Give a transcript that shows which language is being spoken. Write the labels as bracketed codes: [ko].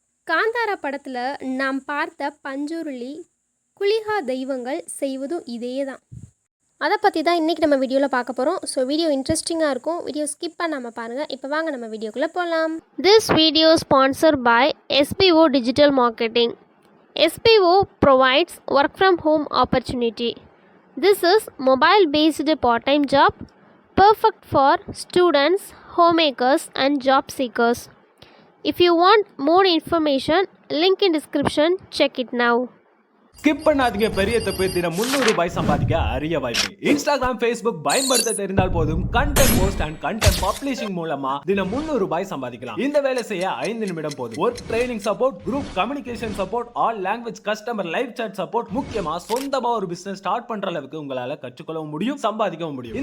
[ta] காந்தாரா படத்தில் நாம் பார்த்த பஞ்சுருளி, குளிகா தெய்வங்கள் செய்வதும் இதே தான். அதை பற்றி தான் இன்றைக்கி நம்ம வீடியோவில் பார்க்க போகிறோம். ஸோ வீடியோ இன்ட்ரெஸ்டிங்காக இருக்கும். வீடியோ ஸ்கிப் பண்ணாமல் பாருங்கள். இப்போ வாங்க நம்ம வீடியோக்குள்ளே போகலாம். [en] This video sponsor by SBO digital marketing. SBO provides work from home opportunity. This is mobile based part-time job perfect for students, homemakers and job seekers. If you want more information, link in description, check it now. [ta] Skip பண்ணாதீங்க, பெரிய தப்பு. தினம் 300 ரூபாய் சம்பாதிக்க அரிய வாய்ப்பு. Instagram, Facebook பயன்படுத்த தெரிந்தால் போதும். [en] content post and content publishing [ta] மூலமா தினம் 300 ரூபாய் சம்பாதிக்கலாம். இந்த வேலை செய்ய 5 நிமிடம் போதும். [en] work training support, group communication support, all language customer live chat support, [ta] முக்கியமா சொந்தமா ஒரு பிசினஸ் ஸ்டார்ட் பண்ற அளவுக்கு உங்களால கற்றுக்கொள்ளவும் முடியும், சம்பாதிக்கவும் முடியும்.